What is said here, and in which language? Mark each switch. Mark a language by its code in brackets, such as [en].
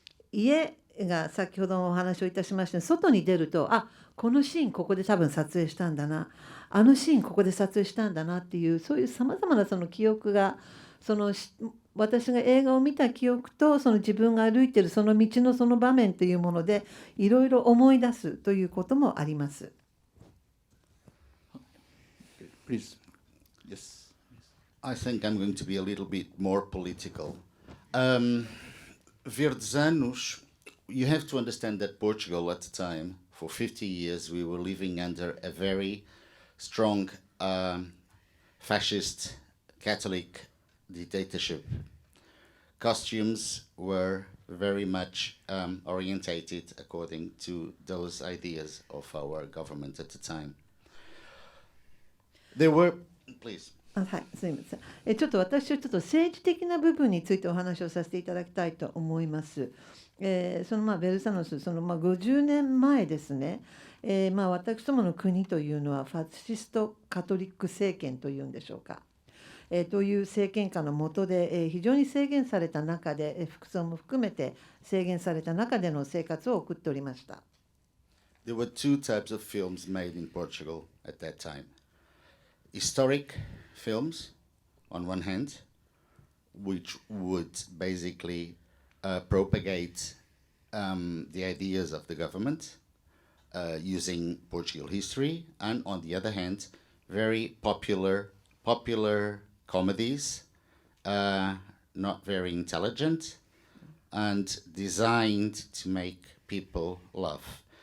[ja] 家が先ほどお話をいたしました外に出ると、このシーンここで多分撮影したんだな、あのシーンここで撮影したんだなっていう、そういうさまざまなその記憶が私が映画を見た記憶と自分が歩いているその道のその場面というものでいろいろ思い出すということもあります。 [en] Please. Yes. I think I'm going to be a little bit more political. Verdes anos, you have to understand that Portugal at the time, for 50 years, we were living under a very strong fascist Catholic dictatorship. Costumes were very much orientated according to those ideas of our government at the time. There were, please. [ja] はい、すみません。ちょっと私は政治的な部分についてお話をさせていただきたいと思います。ベルサノス50年前ですね。私どもの国というのはファシストカトリック政権というんでしょうか。という政権下の下で、非常に制限された中で、服装も含めて制限された中での生活を送っておりました。 [en] There were two types of films made in Portugal at that time. Historic films, on one hand, which would basically propagate the ideas of the government using Portugal history, and on the other hand, very popular comedies, not very intelligent, and designed to make people laugh.